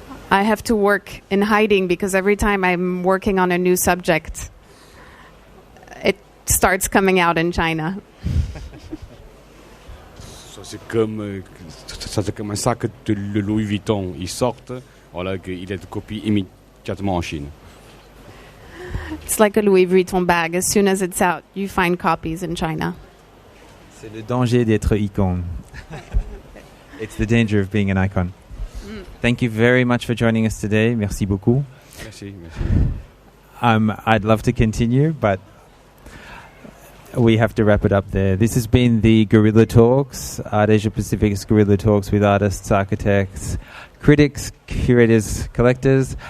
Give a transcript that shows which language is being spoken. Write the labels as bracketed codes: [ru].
[en] I have to work in hiding because every time I'm working on a new subject, it starts coming out in China. [fr] C'est comme un sac de Louis Vuitton. Il sort, voilà, qu'il est copié immédiatement en Chine. [en] It's like a Louis Vuitton bag. As soon as it's out, you find copies in China. [fr] C'est le danger d'être icône. [en] It's the danger of being an icon. Thank you very much for joining us today. [fr] Merci beaucoup. Merci. [en] I'd love to continue, but we have to wrap it up there. This has been the Guerrilla Talks, Art Asia Pacific's Guerrilla Talks with artists, architects, critics, curators, collectors.